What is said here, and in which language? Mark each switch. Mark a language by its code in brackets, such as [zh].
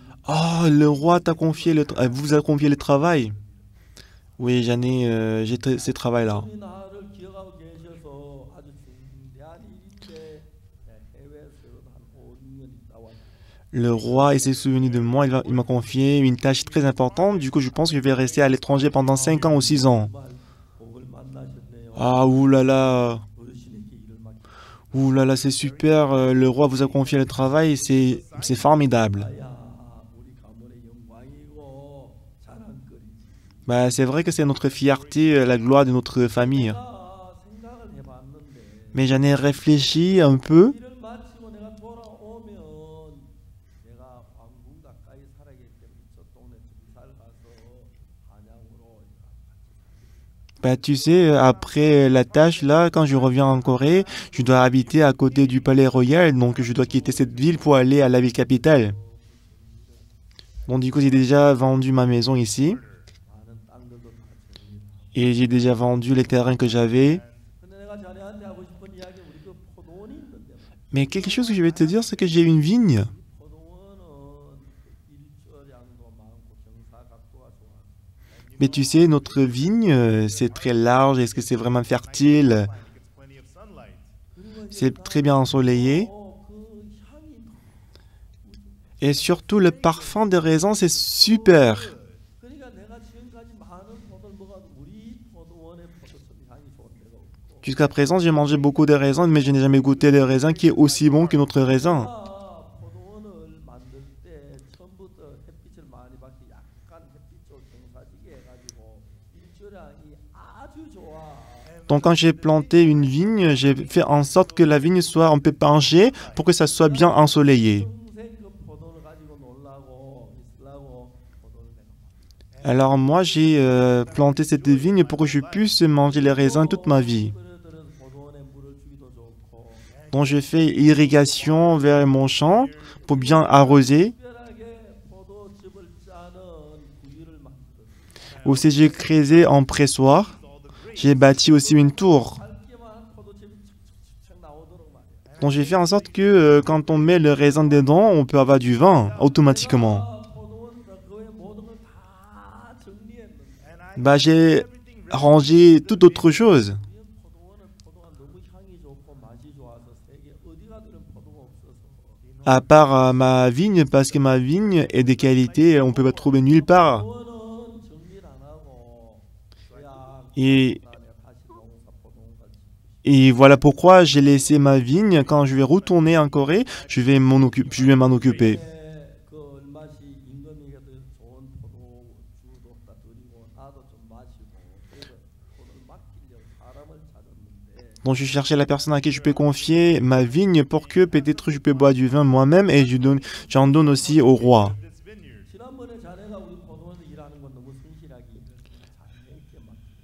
[fr] Oh, le roi t'a confié vous a confié le travail. Oui, j'ai ce travail-là. [ko] 여러분이 나를 기억하고 계셔서 아주 중대한 일인데 해외에서도 한 5, 6년 있다 왔어요. [fr] Le roi il s'est souvenu de moi, il m'a confié une tâche très importante. Du coup, je pense que je vais rester à l'étranger pendant 5 ans ou 6 ans. [ko] 정말 복을 만나셨네요. [fr] Ah, oulala. [ko] 어르신에게 일을 맡기고 [fr] Oulala, c'est super. Le roi vous a confié le travail. C'est formidable. [ko] 야 우리 가문의 영광이고 자랑거리지. [fr] Bah, c'est vrai que c'est notre fierté, la gloire de notre famille. [ko] 생각을 해봤는데 [fr] Mais j'en ai réfléchi un peu. [ko] 일을 마치고 내가 돌아오면 내가 왕궁 가까이 살아야기 때문에 저 동네 이사를 가서 한양으로 [fr] Bah, tu sais, après la tâche, là, quand je reviens en Corée, je dois habiter à côté du palais royal. Donc, je dois quitter cette ville pour aller à la ville capitale. Bon, du coup, j'ai déjà vendu ma maison ici. [ko] 많은 땅들도 다 정리. [fr] Et j'ai déjà vendu les terrains que j'avais. [ko] 근데 내가 자네한테 하고 싶은 이야기 우리 그 포도원이 있는데 [fr] Mais quelque chose que je vais te dire, c'est que j'ai une vigne. [ko] 포도원은 일조량도 많고 경사각도가 좋아. [fr] Mais tu sais, notre vigne, c'est très large. Est-ce que c'est vraiment fertile? C'est très bien ensoleillé. [ko] 그 향이 [fr] Et surtout, le parfum des raisins, c'est super. [ko] 그러니까 내가 지금까지 많은 포도를 먹어도 우리 포도원의 포도즙 향이 좋은 데가 없고 [fr] Jusqu'à présent, j'ai mangé beaucoup de raisins, mais je n'ai jamais goûté le raisin qui est aussi bon que notre raisin. [ko] 포도원을 만들 때 처음부터 햇빛을 많이 받기 약간 햇빛 쪽 경사지게 해가지고 일조량이 아주 좋아. [fr] Donc, quand j'ai planté une vigne, j'ai fait en sorte que la vigne soit un peu penchée pour que ça soit bien ensoleillé. [ko] 평생 그 포도를 가지고 놀라고 있으려고 포도를 내가 [fr] Alors moi, j'ai planté cette vigne pour que je puisse manger les raisins toute ma vie. [ko] 그들은 포도원에 물을 주기도 좋고 [fr] Donc je fais irrigation vers mon champ pour bien arroser. [ko] 특별하게 포도즙을 짜는 구유를 만들었어요. [fr] Aussi, j'ai creusé un pressoir. J'ai bâti aussi une tour. [ko] 밝기만 포도즙이 척척척 나오도록 말이야. [fr] Donc j'ai fait en sorte que quand on met le raisin dedans, on peut avoir du vin automatiquement. [ko] 포도원 그 외 모든 걸 다 정리했는데 [fr] Bah, j'ai rangé toute autre chose. [ko] 포도가 너무 향이 좋고 맛이 좋아서 세계 어디 가든 포도가 없어서 [fr] À part ma vigne, parce que ma vigne est de qualité, on ne peut pas trouver nulle part. [ko] 포도원은 정리를 안 하고 그냥 [fr] Et, [ko] 내가 다시 농사 포도원까지 [fr] et voilà pourquoi j'ai laissé ma vigne. Quand je vais retourner en Corée, je vais m'en occuper. [ko] 그 얼마씩 임금에게도 좋은 포도주도 갖다 드리고 나도 좀 마시고 그래서 포도를 맡기려고 사람을 찾았는데 [fr] Donc je cherchais la personne à qui je peux confier ma vigne pour que peut-être je peux boire du vin moi-même et j'en donne aussi au roi. [ko] 지난번에 자네가 우리 포도원에서 일하는 건 너무 성실하게 자네에게 맡겨.